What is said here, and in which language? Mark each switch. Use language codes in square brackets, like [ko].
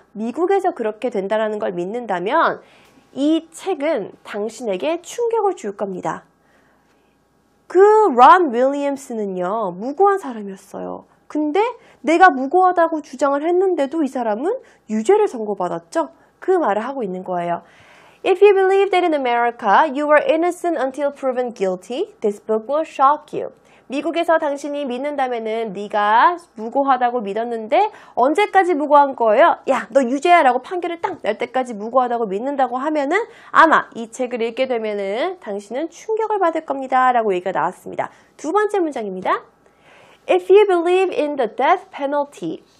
[ko] 미국에서 그렇게 된다는 걸 믿는다면 이 책은 당신에게 충격을 줄 겁니다. 그 론 윌리엄스는요, 무고한 사람이었어요. 근데 내가 무고하다고 주장을 했는데도 이 사람은 유죄를 선고받았죠? 그 말을 하고 있는 거예요. [en] If you believe that in America you are innocent until proven guilty, this book will shock you. [ko] 미국에서 당신이 믿는다면은 네가 무고하다고 믿었는데 언제까지 무고한 거예요? 야, 너 유죄야 라고 판결을 딱 낼 때까지 무고하다고 믿는다고 하면은 아마 이 책을 읽게 되면은 당신은 충격을 받을 겁니다 라고 얘기가 나왔습니다. 두 번째 문장입니다. [en] If you believe in the death penalty,